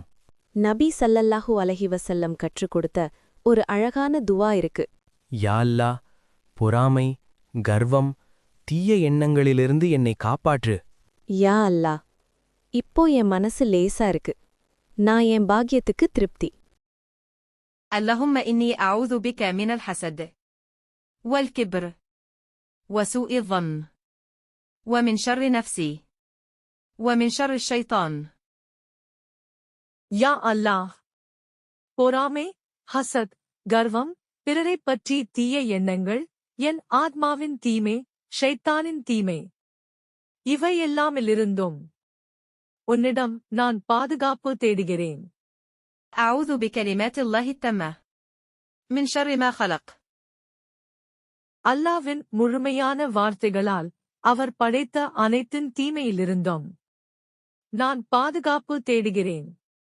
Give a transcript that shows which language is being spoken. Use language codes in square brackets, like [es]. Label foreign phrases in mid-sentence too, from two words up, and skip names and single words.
[ta] நபி [ar] صلى الله عليه وسلم [ta] கற்றுக் கொடுத்த ஒரு அழகான துவா இருக்கு. [ar] يا الله, [ta] பொறாமை, கர்வம், தீய எண்ணங்களிலிருந்து என்னை காப்பாற்று. [ar] يا الله, [ta] இப்போ என் மனசு லேசா இருக்கு. நான் என் பாக்கியத்துக்கு திருப்தி. [ar] اللهم إني أعوذ بك من الحسد والكبر وسوء الظن ومن شر نفسي ومن شر الشيطان. يا الله, [ta] பொறாமை, ஹசத், கர்வம், பிறரைப் பற்றி தீய எண்ணங்கள், என் ஆத்மாவின் தீமை, ஷைத்தானின் தீமை, இவையெல்லாமிலிருந்தும் உன்னிடம் நான் பாதுகாப்பு தேடுகிறேன். [ar] أعوذ بكلمات الله التامة من شر ما خلق. [ta] அல்லாவின் முழுமையான வார்த்தைகளால் அவர் படைத்த அனைத்தின் தீமையிலிருந்தும் நான் பாதுகாப்பு தேடுகிறேன்.